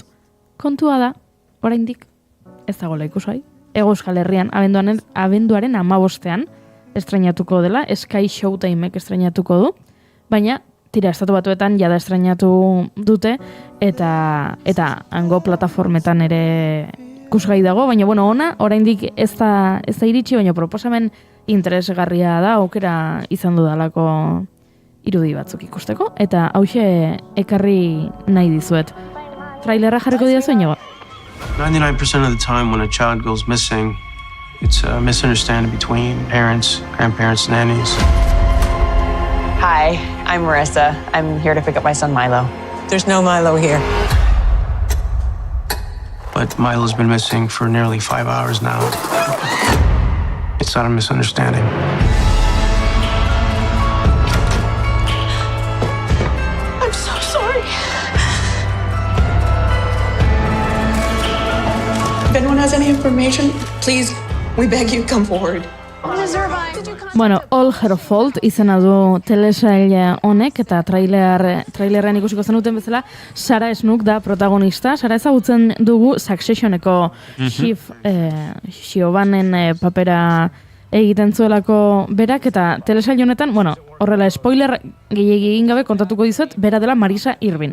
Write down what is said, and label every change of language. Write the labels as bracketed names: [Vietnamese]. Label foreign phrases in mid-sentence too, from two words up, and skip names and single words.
[Basque] Kontua da, oraindik ez dagoela ikusgai, Hego Euskal Herrian abenduaren 15ean estrainatuko dela, Sky Showtimek estrainatuko du, baina tira, Estatu Batuetan jada estrainatu dute, eta hango plataformetan ere ikusgai dago, baina bueno, ona, oraindik ez da iritsi, baina proposamen interesgarria da, aukera izan dudalako irudi batzuk ikusteko, eta hauxe ekarri nahi dizuet. Trailerra jarriko diazu, Iñigo? [English] 99% of the time when a child goes missing, it's a misunderstanding between parents, grandparents, nannies. Hi, I'm Marissa. I'm here to pick up my son Milo. There's no Milo here. But Milo's been missing for nearly 5 hours now. It's not a misunderstanding. I'm so sorry. If anyone has any information, please, we beg you, come forward. [Basque] Bueno, All Her Fault izena du telesail honek, eta trailerrean ikusiko zenuten bezala, Sarah Snook da protagonista. Sarah ezagutzen dugu Successioneko Xiobanen papera egiten zuelako berak, eta telesail honetan, bueno, horrela spoiler gehiegi egin gabe kontatuko dizuet, bera dela Marisa Irvin.